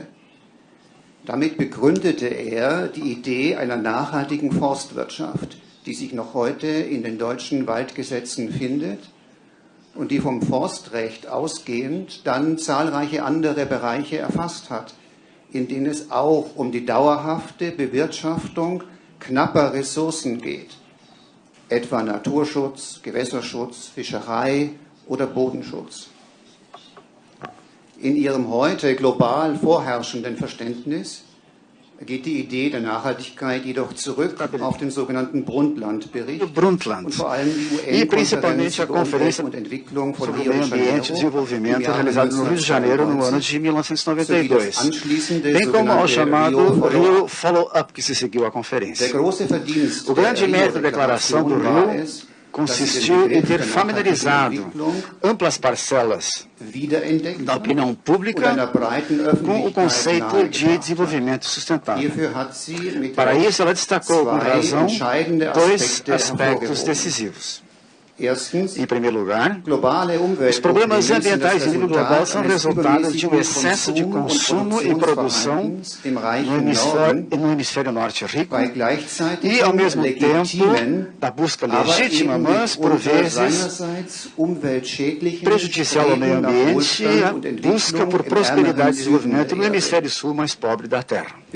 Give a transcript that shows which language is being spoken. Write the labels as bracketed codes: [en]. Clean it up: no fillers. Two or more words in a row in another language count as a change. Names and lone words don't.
[de] Damit begründete er die Idee einer nachhaltigen Forstwirtschaft, die sich noch heute in den deutschen Waldgesetzen findet und die vom Forstrecht ausgehend dann zahlreiche andere Bereiche erfasst hat, in denen es auch um die dauerhafte Bewirtschaftung knapper Ressourcen geht, etwa Naturschutz, Gewässerschutz, Fischerei oder Bodenschutz. In ihrem heute global vorherrschenden Verständnis geht die Idee der Nachhaltigkeit jedoch zurück auf den sogenannten Brundtland-Bericht und vor allem die UN-Konferenz über Umwelt und Entwicklung von [pt] sobre Rio o meio de ambiente e Janeiro desenvolvimento realizado no Rio de Janeiro no ano de 1992, [de] anschließende [pt] bem como ao [de] sogenannte [pt] chamado Rio Rio Follow-up que se seguiu à [de] Der [pt] conferência. [de] große Verdienst [pt] O grande [de] der [pt] mérito da declaração do [de] Rio-Deklaration war [pt] Rio [de] es, [pt] consistiu em ter familiarizado amplas parcelas [de] wiederentdeckt [pt] da opinião [de] und [pt] pública [de] einer breiten [pt] com o [de] Öffentlichkeit [pt] conceito de [de] nahegebracht. [pt] desenvolvimento sustentável. [de] Hierfür hat sie mit [pt] Para [de] Recht [pt] isso, ela destacou com [de] zwei [pt] razão [de] entscheidende [pt] dois [de] Aspekte [pt] aspectos [de] hervorgehoben. [pt] decisivos. [de] Erstens, [pt] Em primeiro lugar, [de] globale [pt] os problemas ambientais em nível global são Resultado resultado de um excesso de consumo e produção no hemisfério norte rico e, ao mesmo tempo, da busca legítima, mas, por vezes, prejudicial ao meio ambiente, a busca por prosperidade e desenvolvimento no hemisfério sul mais pobre da Terra.